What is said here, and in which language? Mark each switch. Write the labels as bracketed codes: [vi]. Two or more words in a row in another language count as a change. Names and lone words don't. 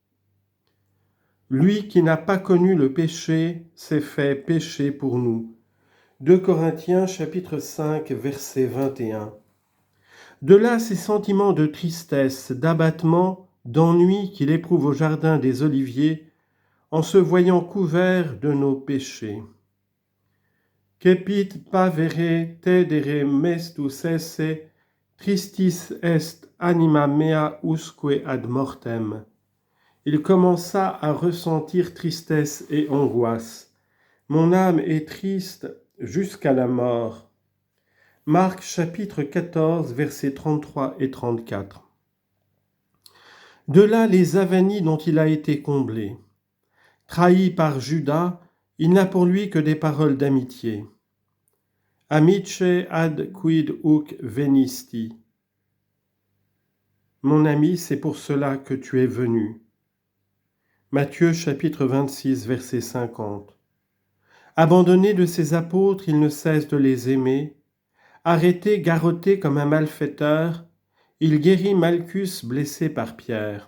[fr] Lui qui n'a pas connu le péché s'est fait péché pour nous. 2 Corinthiens chapitre 5 verset 21. De là ces sentiments de tristesse, d'abattement, d'ennui qu'il éprouve au jardin des Oliviers en se voyant couvert de nos péchés. [la] Cepit pavere tedere mestus esse, tristis est anima mea usque ad mortem. [fr] Il commença à ressentir tristesse et angoisse. Mon âme est triste jusqu'à la mort. Marc chapitre 14 versets 33 et 34. De là les avanies dont il a été comblé. Trahi par Judas, il n'a pour lui que des paroles d'amitié. [la] Amice ad quid huc venisti. [fr] Mon ami, c'est pour cela que tu es venu. Matthieu chapitre 26 verset 50. Abandonné de ses apôtres, il ne cesse de les aimer. Arrêté, garrotté comme un malfaiteur, il guérit Malchus blessé par Pierre.